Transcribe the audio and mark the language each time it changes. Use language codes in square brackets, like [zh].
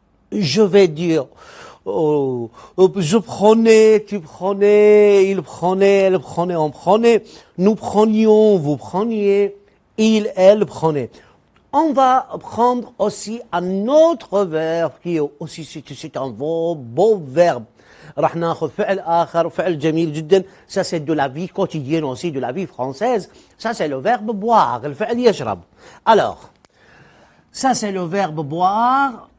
[fr] Je vais dire, je prenais, tu prenais, il prenait, elle prenait, on prenait, nous prenions, vous preniez, il, elle prenait. On va prendre aussi un autre verbe qui est aussi, c'est un beau verbe. [ar] راح ناخذ فعل آخر فعل جميل جدا. [fr] Ça c'est de la vie quotidienne aussi, de la vie française. Ça c'est le verbe boire. [ar] الفعل يشرب. [fr] Alors, ça c'est le verbe boire.